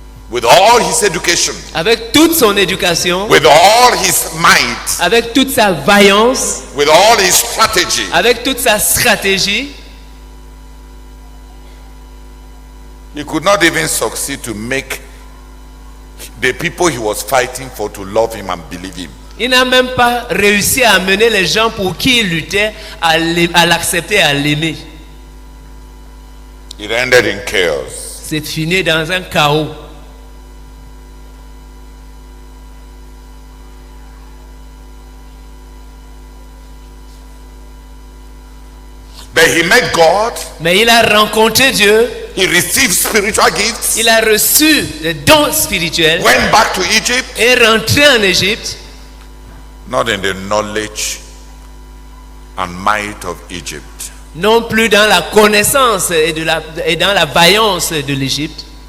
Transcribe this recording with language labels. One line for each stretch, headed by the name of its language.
English: With all his education,
French: avec toute son éducation,
English: with all his might,
French: avec toute sa vaillance,
English: with all his strategy,
French: avec toute sa stratégie,
English: he could not even succeed to make the people he was fighting for to love him and believe him.
French: Il n'a même pas réussi à amener les gens pour qui il luttait à l'accepter, à l'aimer.
English: It ended in chaos.
French: C'est fini dans un chaos.
English: But he met God.
French: Mais il a rencontré Dieu.
English: He received spiritual gifts.
French: Il a reçu les dons spirituels.
English: Went back to Egypt.
French: Et est rentré en Égypte.
English: Not in the knowledge and might of Egypt.
French: Non plus dans la connaissance et dans la vaillance de l'Égypte.